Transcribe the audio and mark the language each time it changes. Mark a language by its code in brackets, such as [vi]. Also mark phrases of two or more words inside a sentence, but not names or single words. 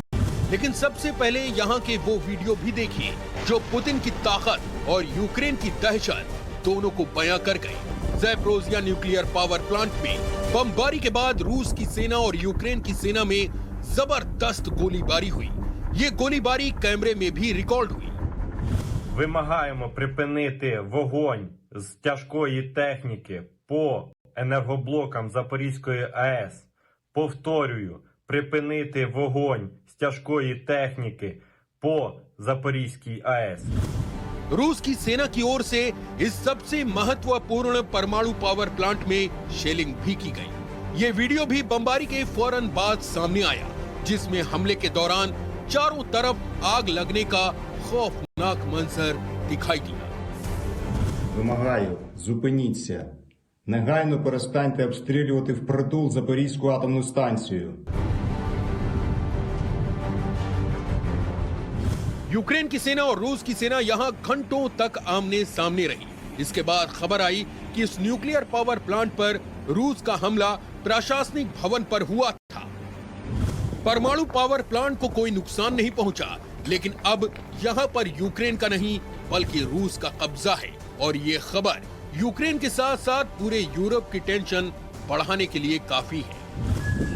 [hi] लेकिन सबसे पहले यहाँ के वो वीडियो भी देखिए जो पुतिन की ताकत और यूक्रेन की दहशत दोनों को बयां कर गए। ज़पोरेज़िया [en] nuclear power plant [hi] में बमबारी के बाद रूस की सेना और यूक्रेन की सेना में जबरदस्त गोलीबारी हुई। ये गोलीबारी कैमरे में भी रिकॉर्ड हुई। [uk] Вимагаємо припинити вогонь з тяжкої техніки по енергоблокам Запорізької АЕС. Повторюю, припинити вогонь з тяжкої техніки по Запорізькій АЕС. [hi] रूस की सेना की ओर से इस सबसे महत्वपूर्ण परमाणु [en] power plant [hi] में शेलिंग भी की गई। ये वीडियो भी बमबारी के फौरन बाद सामने आया, जिसमें हमले के दौरान चारों तरफ आग लगने का खौफनाक मंजर दिखाई दिया। [uk] Вимагаю, зупиніться. Негайно перестаньте обстрілювати впритул Запорізьку атомну станцію. [hi] यूक्रेन की सेना और रूस की सेना यहां घंटों तक आमने सामने रही। इसके बाद खबर आई कि इस [en] nuclear power plant [hi] पर रूस का हमला प्रशासनिक भवन पर हुआ था। परमाणु [en] power plant [hi] को कोई नुकसान नहीं पहुंचा, लेकिन अब यहां पर यूक्रेन का नहीं बल्कि रूस का कब्जा है और ये खबर यूक्रेन के साथ साथ पूरे यूरोप की टेंशन बढ़ाने के लिए काफी है।